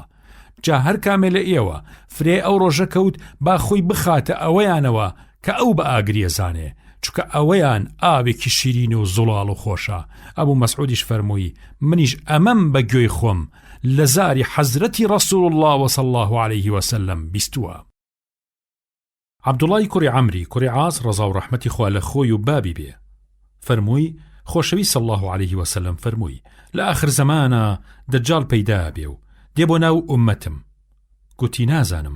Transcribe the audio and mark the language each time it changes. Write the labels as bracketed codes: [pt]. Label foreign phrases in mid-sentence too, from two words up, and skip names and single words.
[ckb] جا هەر کامێ لە ئێوە فرێ ئەو ڕۆژە کەوت با خۆی بخاتە ئەوەیانەوە کە ئەو بە ئاگری ئەزانێ چونکە ئەوەیان ئاوێکی شیرین و زوڵاڵ و خۆشە. ئەبوو مەسعودیش فەرمووی منیش ئەمەم بە گوێی خۆم لە زاری حەزرەتی [ar] ڕەسوول الله صلی الله عليه وسلم [ckb] بیستووە. عەبدوڵای کوڕی عەمری کوڕی عاص ڕەزا و ڕەحمەتی خوا لە خۆی و بابی بێ فەرمووی خۆشەوی [ar] صلی الله عليه وسلم [ckb] فەرمووی لە ئاخر زەمانە دەجال پەیدا بێ و دێ بۆ ناو ئومەتم. گوتی نازانم.